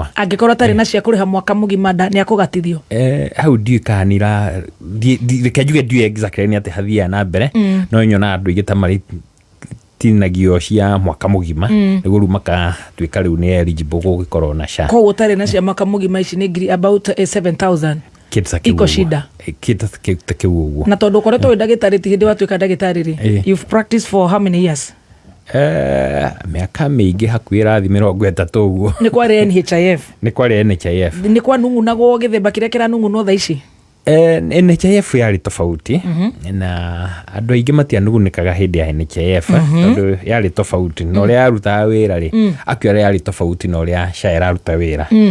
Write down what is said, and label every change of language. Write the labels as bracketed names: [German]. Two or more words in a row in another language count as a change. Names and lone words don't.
[Kikuyu] angĩkorwo tarĩ na cia kũrĩha mwaka mũgima nĩ akũgatithio hau ndiũĩ kana reke njuge ndiũĩ exactly nĩ atĩ hathiaga na mbere no nyona andũ aingĩ ta marĩ tinagio cia mwaka mũgima nĩguo rĩu makatuĩka rĩu nĩ eligible gũgĩkorwo na SHA koguo tarĩ na cia mwaka mũgima ici nĩ about 7,000 [Swahili] iko shida [Kikuyu] kĩu ũguo na tondũ ũkoretwo wĩ ndagĩtarĩ ti hĩndĩ watuĩka ndagĩtarĩ rĩ [English] you've practiced for how many years [Kikuyu] mĩaka mĩingĩ hakuhĩ ĩrathi 30 ũguo nĩ kwarĩ NHIF nĩ kwarĩ NHIF nĩ kwanungunagwo gĩthemba kĩrĩa kĩranungunwo thaa ici NHIF yarĩ tofauti na andũ aingĩ matianugunĩkaga hĩndĩ ya NHIF tondũ yarĩ tofauti na ũrĩa yarutaga wĩra rĩ akĩora yarĩ tofauti na ũrĩa SHA ĩraruta wĩra.